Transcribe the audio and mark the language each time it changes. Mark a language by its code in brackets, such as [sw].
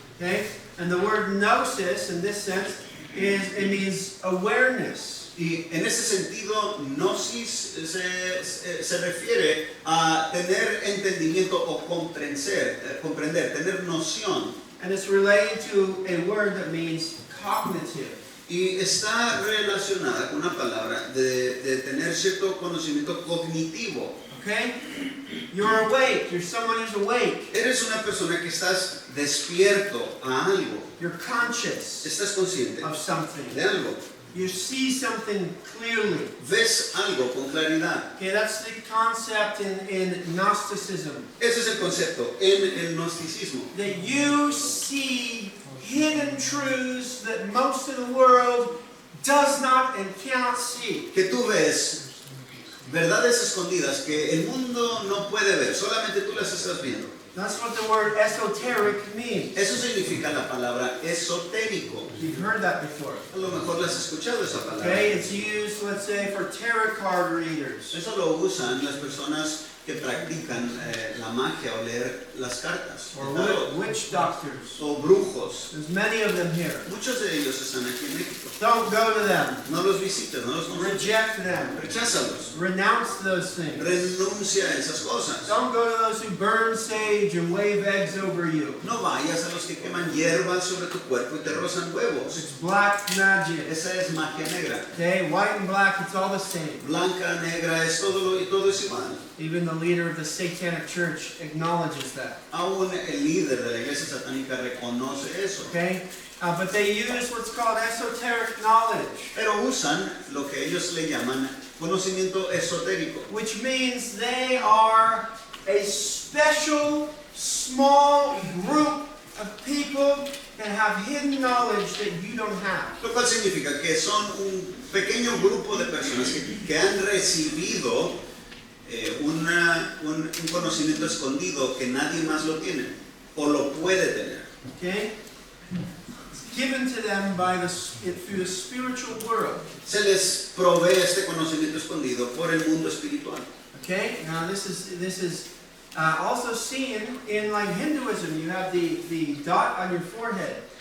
[en] Okay, and the word gnosis, in this sense, it means awareness. [es] Y en ese sentido, gnosis se refiere a tener entendimiento o comprender, tener noción. [en] And it's related to a word that means cognitive. [es] Y está relacionada con una palabra de tener cierto conocimiento cognitivo. [en] Okay? You're awake. You're someone who's awake. [es] Eres una persona que estás despierto a algo. [en] You're conscious [es] Estás consciente [en] of something. [es] de algo. [en] You see something clearly. [es] Ves algo con claridad. [en] Okay, that's the concept in Gnosticism. [es] Ese es el concepto en el gnosticismo. [en] That you see hidden truths that most of the world does not and cannot see. [es] Que tú ves verdades escondidas que el mundo no puede ver, solamente tú las estás viendo. [en] That's what the word esoteric means. [es] Eso significa la palabra esotérico. [en] You've heard that before. [es] A lo mejor las has escuchado esa palabra. [en] Okay, it's used, let's say, for tarot card readers. [es] Eso lo usan las personas que practican la magia o leer las cartas. [en] Or [es] Tarot. [en] witch doctors. [es] O brujos. [en] There's many of them here. [es] Muchos de ellos están aquí en México. [en] Don't go to them. [es] No los visites, no los consultes. [en] Reject them. [es] Recházalos. [en] Renounce those things. [es] Renuncia a esas cosas. [en] Don't go to those who burn sage and wave eggs over you. [es] No vayas a los que queman hierbas sobre tu cuerpo y te rozan huevos. [en] It's black magic. [es] Esa es magia negra. [en] Okay, white and black, it's all the same. [es] Blanca, negra, es todo es igual. [en] Even the leader of the satanic church acknowledges that. [es] Aún el líder de la iglesia satánica reconoce eso. [en] Okay? But they use what's called esoteric knowledge, [es] Pero usan lo que ellos le llaman conocimiento esotérico. [en] which means they are a special, small group of people that have hidden knowledge that you don't have. [es] Lo cual significa que son un pequeño grupo de personas que han recibido un conocimiento escondido que nadie más lo tiene o lo puede tener. [en] Okay? It's given to them through the spiritual world. [es] Se les provee este conocimiento escondido por el mundo espiritual. [en] Okay? Now this is also seen in like Hinduism. You have the dot on your forehead.